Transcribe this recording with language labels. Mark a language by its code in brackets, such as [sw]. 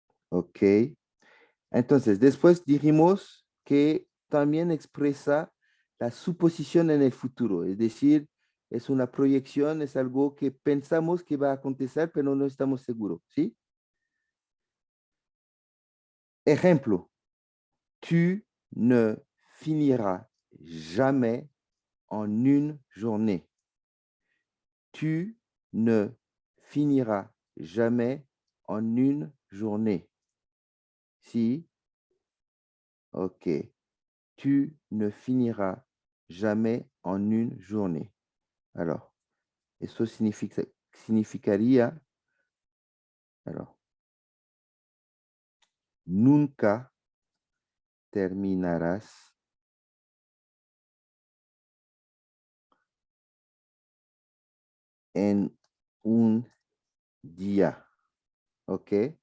[es] Ok. Entonces, después dijimos que también expresa la suposición en el futuro, es decir, es una proyección, es algo que pensamos que va a acontecer, pero no estamos seguros, ¿sí? [fr] Ejemplo, tu ne finiras jamais en une journée. Tu ne finiras jamais en une journée. Si, ok. Tu ne finiras jamais en une journée. [es] Alors, eso significaría, alors, nunca terminarás en un día. ¿Ok?